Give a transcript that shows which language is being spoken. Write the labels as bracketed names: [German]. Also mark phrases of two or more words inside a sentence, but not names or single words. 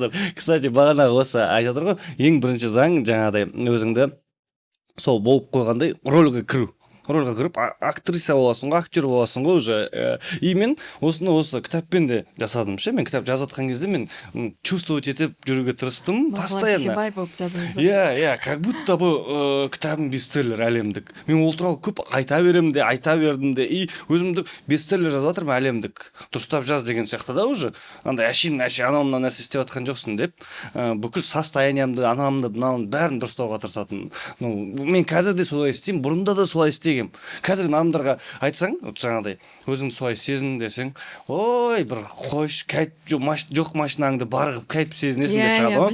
[Kazakh] Кстати, бағана осы айтып отыр ғой, ең бірінші заң жаңағыдай өзіңді сол болып қойғандай рөлге кіріп актриса боласың ғой, актер боласың ғой уже. И мен осы кітаппен де жасадым ше. Мен кітап жазып жатқан кезде мен чувствовать етіп жүруге тырыстым постоянно. Сенбай болып жаздыңыз ба? Иә, [Russian] как будто бы [Kazakh] кітабым бестселлер әлемдік. Мен ол туралы көп айта бердім де, и өзімді бестселлер жазып жатырмын әлемдік. Дұрыстап жаз деген сияқты да уже. Андай әшейін анау нәрсе істеп жатқан жоқсың деп, бүкіл состояниямды, анамды, мынауын бәрін дұрыстауға тырысатын. Мен қазір де солай істеймін, бұрында да солай істегем. Қазір адамдарға айтсаң, жаңағыдай, өзіңді солай сезін десең, ой, бір қойш, жоқ машинаңды барғып кәйтіп сезінесің деп шығады ғой.